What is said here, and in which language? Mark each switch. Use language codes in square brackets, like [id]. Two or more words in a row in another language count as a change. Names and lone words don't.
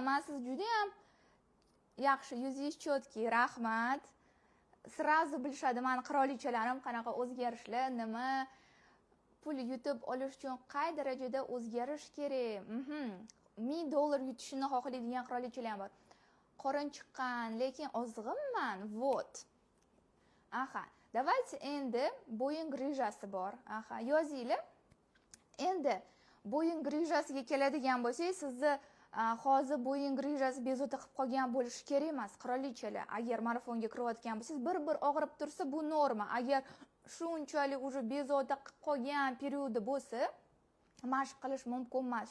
[uz] Men siz juda ham yaxshi, yuzingiz chotki, rahmat. Srazu bilishadi meni qirolichalarim qanaqa o'zgarishlar, nima pul yutib olish uchun qay darajada o'zgarish kerak. $1000 yutishni xohlaydigan qirolichalar ham bor. Qorin chiqqan, lekin ozg'inman. Вот. Aha, давайте endi bo'yin grijasi bor. Aha, yozinglar. Endi bo'yin grijasiga keladigan bo'lsak, sizni hozir bo'yin grijasi bezovta qilib qolgan bo'lishi kerak emas, qirolichalar. Agar marafonga kirayotgan bo'lsangiz, bir og'rib tursa, bu norma. Agar shunchalik уже bezovta qilib qolgan periodi bo'lsa, mashq qilish mumkin emas.